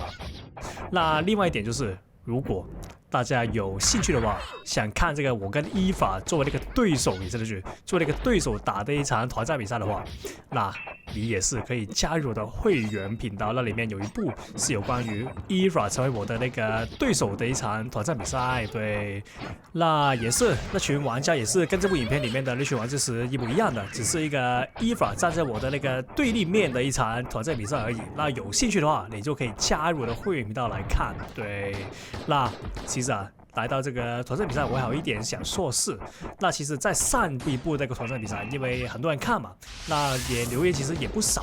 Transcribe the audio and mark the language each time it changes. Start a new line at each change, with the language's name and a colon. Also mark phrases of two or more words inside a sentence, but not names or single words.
Chinese: 那另外一點就是，如果大家有興趣的話，想看這個我跟EVA作為那個對手，也是去作為那個對手打的一場團戰比賽的話，那你也是可以加入我的會員頻道。那裡面有一部是有關於EVA成為我的那個對手的一場團戰比賽。對，那也是那群玩家也是跟這部影片裡面的那群玩家是一模一樣的，只是一個EVA站在我的那個對立面的一場團戰比賽而已。那有興趣的話，你就可以加入我的會員頻道來看。对，那其實來到這個團戰比賽，我還有一點想說的是，那其實，在上一部那個團戰比賽，因為很多人看嘛，那也留言其實也不少。